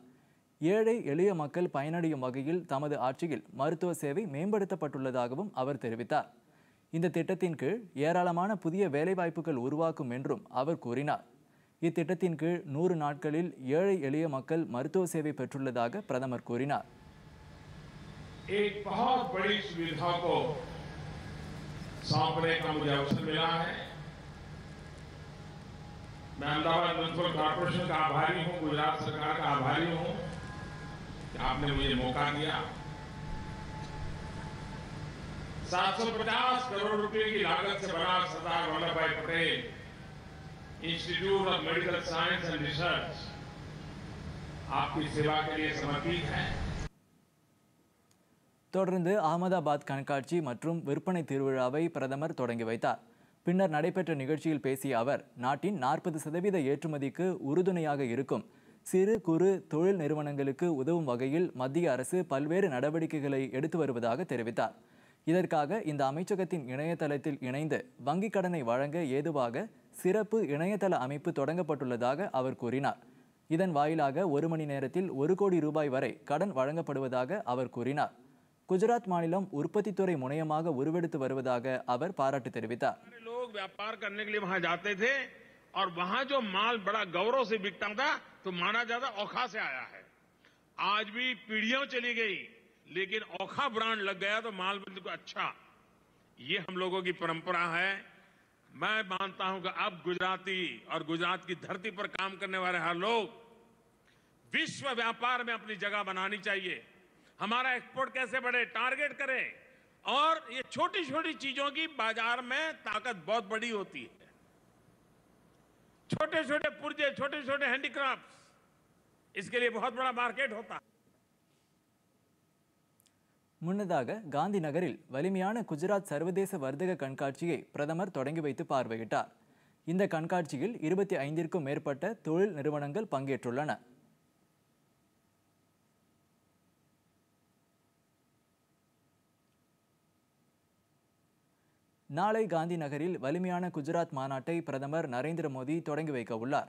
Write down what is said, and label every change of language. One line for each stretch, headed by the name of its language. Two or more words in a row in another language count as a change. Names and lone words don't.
Tamil: ஏழை எளிய மக்கள் பயனடையும் வகையில் தமது ஆட்சியில் மருத்துவ சேவை மேம்படுத்தப்பட்டுள்ளதாகவும் அவர் தெரிவித்தார். இந்த திட்டத்தின் கீழ் ஏராளமான புதிய வேலைவாய்ப்புகள் உருவாக்கும் என்றும் அவர் கூறினார். இத்திட்டத்தின் கீழ் 100 நாட்களில் ஏழை எளிய மக்கள் மருத்துவ சேவை பெற்றுள்ளதாக பிரதமர் கூறினார்.
Hindi: मैं अहमदाबाद म्युनिसिपल कॉर्पोरेशन का आभारी हूं, गुजरात सरकार का आभारी हूं कि आपने मुझे मौका दिया। 750 करोड़ रुपए की लागत से बना सरदार वल्लभ भाई पटेल इंस्टीट्यूट ऑफ मेडिकल साइंस एंड रिसर्च आपकी सेवा के लिए समर्पित है.
Tamil: தொடர்ந்து அகமதாபாத் கண்காட்சி மற்றும் விற்பனை திருவிழாவை பிரதமர் தொடங்கி வைத்தார். பின்னர் நடைபெற்ற நிகழ்ச்சியில் பேசிய அவர் நாட்டின் 40% ஏற்றுமதிக்கு உறுதுணையாக இருக்கும் சிறு குறு தொழில் நிறுவனங்களுக்கு உதவும் வகையில் மத்திய அரசு பல்வேறு நடவடிக்கைகளை எடுத்து வருவதாக தெரிவித்தார். இதற்காக இந்த அமைச்சகத்தின் இணையதளத்தில் இணைந்து வங்கிக் கடனை வழங்க ஏதுவாக சிறப்பு இணையதள அமைப்பு தொடங்கப்பட்டுள்ளதாக அவர் கூறினார். இதன் வாயிலாக 1 மணி நேரத்தில் 1 கோடி ரூபாய் வரை கடன் வழங்கப்படுவதாக அவர் கூறினார். गुजरात मानिलम उற்பத்தி துறை முனையமாக உருவெடுத்து வருவதாக அவர் பாராட்டு தெரிவித்தார்.
Hindi: लोग व्यापार करने के लिए वहां जाते थे और वहां जो माल बड़ा गौरव से बिकता था तो माना जाता ओखा से आया है. आज भी पीढ़ियों चली गई लेकिन ओखा ब्रांड लग गया तो माल बिल्कुल अच्छा. ये हम लोगों की परंपरा है. मैं मानता हूं कि अब गुजराती और गुजरात की धरती पर काम करने वाले हर लोग विश्व व्यापार में अपनी जगह बनानी चाहिए. हमारा एक्सपोर्ट कैसे बढ़े, टारगेट करें. और ये छोटी छोटी चीजों की बाजार में ताकत बहुत बड़ी होती है. छोटे छोटे पुर्जे, छोटे छोटे हैंडीक्राफ्ट्स, इसके लिए बहुत बड़ा मार्केट होता है.
Tamil: முன்னதாக காந்தி நகரில் வலிமையான குஜராத் சர்வதேச வர்த்தக கண்காட்சியை பிரதமர் தொடங்கி வைத்து பார்வையிட்டார். இந்த கண்காட்சியில் 25க்கும் மேற்பட்ட தொழில் நிறுவனங்கள் பங்கேற்றுள்ளன. நாளை காந்தி நகரில் வலிமையான குஜராத் மாநாட்டை பிரதமர் நரேந்திர மோடி தொடங்கி வைக்க உள்ளார்.